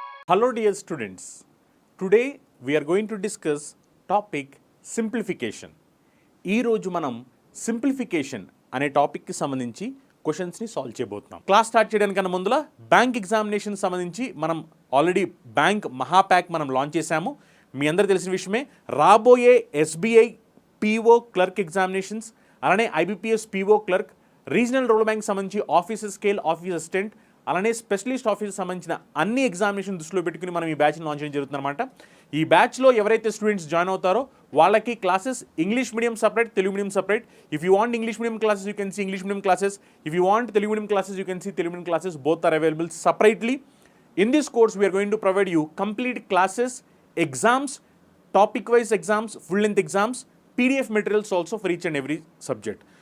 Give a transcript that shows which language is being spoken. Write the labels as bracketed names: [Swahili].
[English] Hello dear students, today we are going to discuss topic simplification. [Telugu] ఈ రోజు మనం simplification అనే టాపిక్కి సంబంధించి క్వశ్చన్స్ని సాల్వ్ చేయబోతున్నాం. క్లాస్ స్టార్ట్ చేయడానికన్నా ముందుల బ్యాంక్ ఎగ్జామినేషన్ సంబంధించి మనం ఆల్రెడీ బ్యాంక్ మహాప్యాక్ మనం లాంచ్ చేశాము. మీ అందరూ తెలిసిన విషయమే. రాబోయే ఎస్బీఐ పీఓ క్లర్క్ ఎగ్జామినేషన్స్, అలానే IBPS PO clerk, regional rural bank సంబంధించి ఆఫీసర్ స్కేల్ ఆఫీస్ అసిస్టెంట్, అలానే స్పెషలిస్ట్ ఆఫీసర్ సంబంధించిన అన్ని ఎగ్జామినేషన్ దృష్టిలో పెట్టుకుని మనం ఈ బ్యాచ్ని లాంచ్ చేయడం జరుగుతుందన్నమాట. ఈ బ్యాచ్లో ఎవరైతే స్టూడెంట్స్ జాయిన్ అవుతారో వాళ్ళకి classes English medium separate, Telugu medium separate. [English] If you want English medium classes you can see English medium classes. If you want Telugu medium classes you can see Telugu medium classes. Both are available separately. In this course we are going to provide you complete classes, exams, topic wise exams, full length exams, PDF materials also for each and every subject.